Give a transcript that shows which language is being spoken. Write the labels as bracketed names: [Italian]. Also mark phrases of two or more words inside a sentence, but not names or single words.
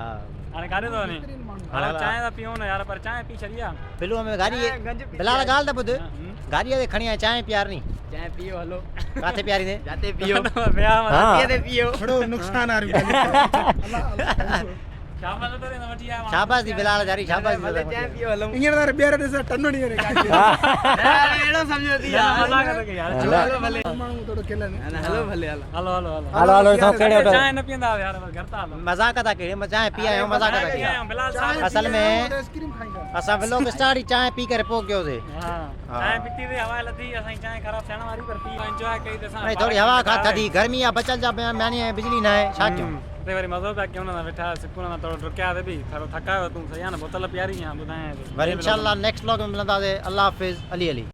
[Sindhi] हाणे काॾे थो वञे हाणे चांहि था पियूं न यार पर चांहि पी छॾी आहे बिलूअ में गाॾी बिलाल ॻाल्हि त ॿुध गाॾीअ ते खणी आया चांहि पीआरनी चांहि पियो हलो काथे पीआरींदे जाते पियो विया हा। ते पियो थोड़ो नुक़सान वारियूं ॻाल्हियूं शाबाश तो रे वठी आया शाबाश दी बिलाल जारी शाबाश दी चांहि पियो हलो हींअर त ॿीहर ॾिस टनो ॾींहं रे अहिड़ो सम्झो थी मज़ाक थो कई यार हलो भले माण्हू थोड़ो खिलनि हलो भले हलो हलो हलो हलो हलो ॾिसो कहिड़े होटल चांहि न पींदा यार घर था हलो मज़ाक था कयो चांहि पी आहियूं मज़ाक था कयो बिलाल साहब असल में आइसक्रीम खाईंदा असां [English] vlog start [Sindhi] ई चांहि पी करे पोइ कयोसीं हां चांहि पीती थी हवा लथी असां चांहि ख़राब थियण वारी पर पी एंजॉय कई त असां नहीं थोड़ी हवा खा थधी गर्मी आहे बचल जा मानी आहे बिजली न आहे छा कयूं ते वरी मज़ो पिया कयूं न वेठा सुकून सां थोरो डुकिया ते बि थोरो थकायो तूं सही आहे न बोतल पीआरी आहे ॿुधायां वरी इंशाल्लाह [English] next vlog [Sindhi] में मिलंदासीं अल्लाह हाफ़िज़ अली अली